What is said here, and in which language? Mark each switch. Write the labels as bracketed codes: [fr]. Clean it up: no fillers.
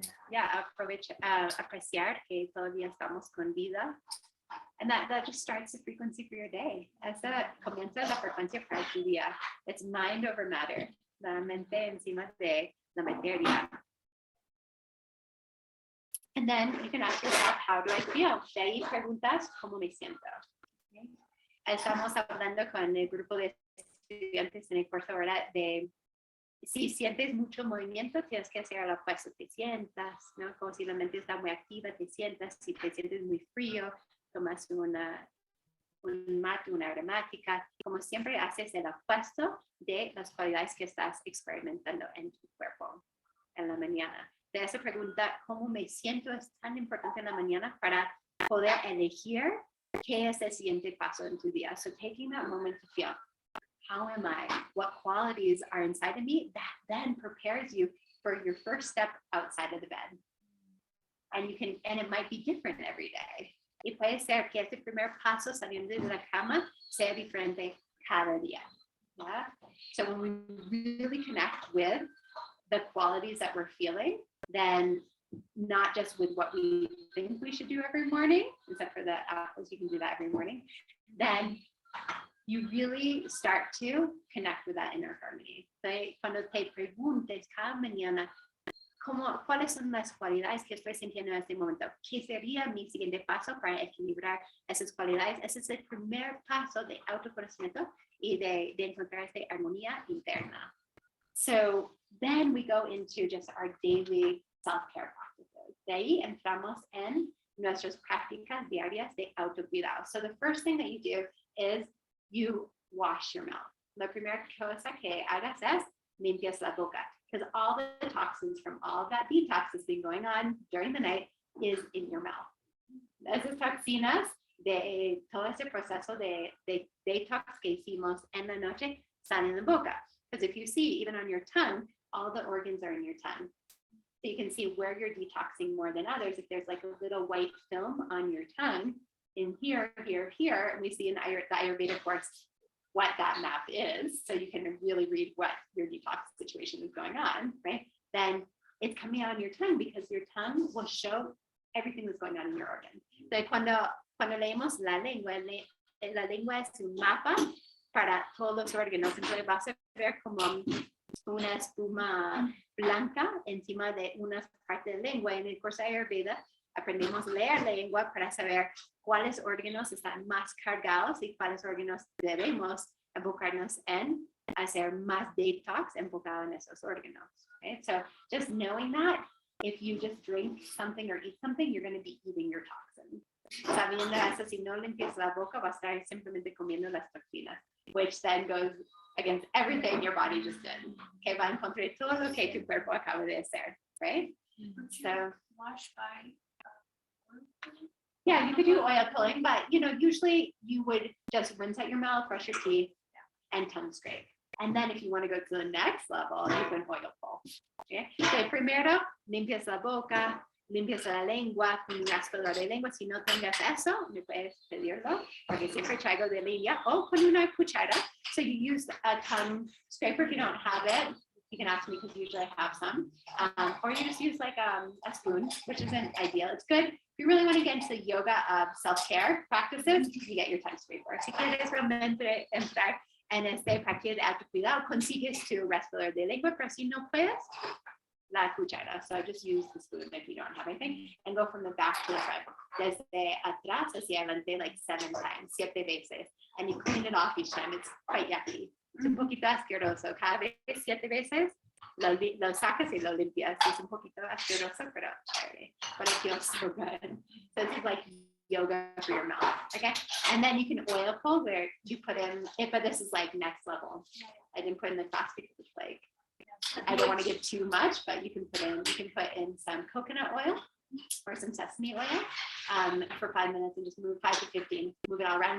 [es] Yeah, apreciar que todavía estamos con vida. [en] And that just starts the frequency for your day. [es] Esa comienza la frecuencia para tu día. [en] It's mind over matter. [es] La mente encima de la materia. [en] And then you can ask yourself, how do I feel? [es] De ahí preguntas, ¿cómo me siento? Okay. Estamos hablando con el grupo de estudiantes en el curso ahora de si sientes mucho movimiento, tienes que hacer lo opuesto, te sientas, ¿no? Como si la mente está muy activa, te sientas. Si te sientes muy frío, tomas un mate, una aromática. Como siempre, haces el opuesto de las cualidades que estás experimentando en tu cuerpo en la mañana. De esa pregunta, ¿cómo me siento? Es tan importante en la mañana para poder elegir qué es el siguiente paso en tu día. [en] So taking that moment to feel, how am I? What qualities are inside of me? That then prepares you for your first step outside of the bed. And it might be different every day. [es] Y puede ser que este primer paso saliendo de la cama sea diferente cada día. [en] Yeah? So when we really connect with the qualities that we're feeling, then not just with what we think we should do every morning, except for the apples, you can do that every morning, then you really start to connect with that inner harmony. [es] So, cuando te preguntes cada mañana, ¿cuáles son las cualidades que estoy sintiendo en este momento? ¿Qué sería mi siguiente paso para equilibrar esas cualidades? Ese es el primer paso de autoconocimiento y de encontrar esta armonía interna. [en] So then we go into just our daily self-care practices. [es] De ahí entramos en nuestras prácticas diarias de autocuidado. [en] So the first thing that you do is you wash your mouth. [es] La primera cosa que hagas es limpias la boca, [en] because all the toxins from all of that detox that's been going on during the night is in your mouth. [es] Esas toxinas de todo ese proceso de detox que hicimos en la noche salen en la boca. [en] Because if you see, even on your tongue, all the organs are in your tongue. So you can see where you're detoxing more than others. If there's like a little white film on your tongue, in here, and we see in the Ayurveda course, what that map is, so you can really read what your detox situation is going on, right? Then it's coming out on your tongue, because your tongue will show everything that's going on in your organ. [es] So cuando leemos la lengua es un mapa para todos los órganos. Entonces vas a ver como una espuma blanca encima de una parte de la lengua. En el curso de Ayurveda aprendimos a leer la lengua para saber cuáles órganos están más cargados y cuáles órganos debemos enfocarnos en hacer más detox enfocado en esos órganos. [en] Right? So just knowing that, if you just drink something or eat something, you're going to be eating your toxins. [es] Sabiendo eso, si no limpias la boca, vas a estar simplemente comiendo las toxinas, [en] which then goes against everything your body just did. [es] Que va en contra de todo lo que tu cuerpo acaba de hacer, right? [en] So wash by yeah, you could do oil pulling, but usually you would just rinse out your mouth, brush your teeth, and tongue scrape. And then if you want to go to the next level, you can oil pull. [es] Okay? So primero, limpias la boca, limpias la lengua con un raspador de lengua. Si no tengas eso, me puedes pedirlo, porque siempre traigo de línea, o con una cuchara. [en] So you use a tongue scraper. If you don't have it, you can ask me, because usually I have some. Or you just use like a spoon, which isn't ideal. It's good. If you really want to get into the yoga of self-care practices, you get your tongue scraper. [es] Si quieres realmente entrar en práctica de autocuidado, consigues tu respirador de lengua, pero si no puedes, la cuchara. [en] So I just use the spoon if you don't have anything, and go from the back to the front. [es] Desde atrás hacia adelante [en] like 7 times, [es] 7 veces. [en] And you clean it off each time. It's quite yucky. [es] Es un poquito asqueroso. Cada vez 7 veces lo sacas y lo limpias. Es un poquito asqueroso, pero chévere. [en] But it feels so good. So this is like yoga for your mouth. Okay. And then you can oil pull, where you put in, but this is like next level. I didn't put in the class because it's like, I don't want to give too much, but you can put in some coconut oil or some sesame oil for 5 minutes, and just move 5 to 15, move it all around.